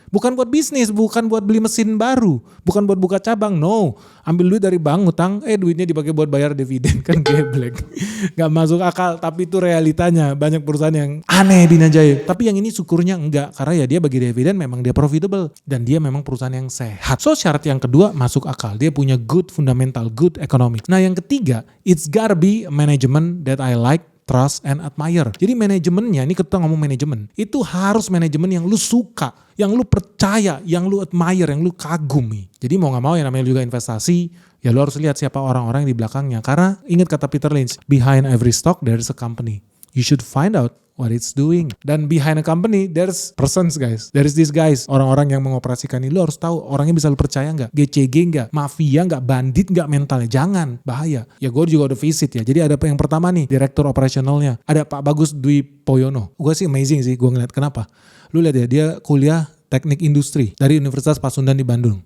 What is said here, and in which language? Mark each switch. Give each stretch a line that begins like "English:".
Indonesian: Bukan buat bisnis, bukan buat beli mesin baru, bukan buat buka cabang, no. Ambil duit dari bank, utang, duitnya dipakai buat bayar dividen. Kan geblek. Gak masuk akal, tapi itu realitanya. Banyak perusahaan yang aneh di Najai. Tapi yang ini syukurnya enggak, karena ya dia bagi dividen memang dia profitable. Dan dia memang perusahaan yang sehat. So syarat yang kedua masuk akal. Dia punya
English: good fundamental, good economic.
Indonesian: Nah yang ketiga,
English: it's gotta be a management that I like, trust and admire.
Indonesian: Jadi manajemennya, ini kita ngomong manajemen, itu harus manajemen yang lu suka, yang lu percaya, yang lu admire, yang lu kagumi. Jadi mau gak mau yang namanya juga investasi, ya lu harus lihat siapa orang-orang yang di belakangnya. Karena ingat kata Peter Lynch,
English: behind every stock there is a company. You should find out what it's doing. Dan behind a company, there's persons guys. There's these guys,
Indonesian: orang-orang yang mengoperasikan ini. Lu harus tahu orangnya bisa lu percaya nggak? GCG nggak? Mafia nggak? Bandit nggak mentalnya? Jangan, bahaya. Ya gue juga udah visit ya. Jadi ada yang pertama nih, direktur operasionalnya. Ada Pak Bagus Dwi Poyono. Gue sih amazing sih, gue ngeliat kenapa. Lu lihat ya, dia kuliah teknik industri dari Universitas Pasundan di Bandung.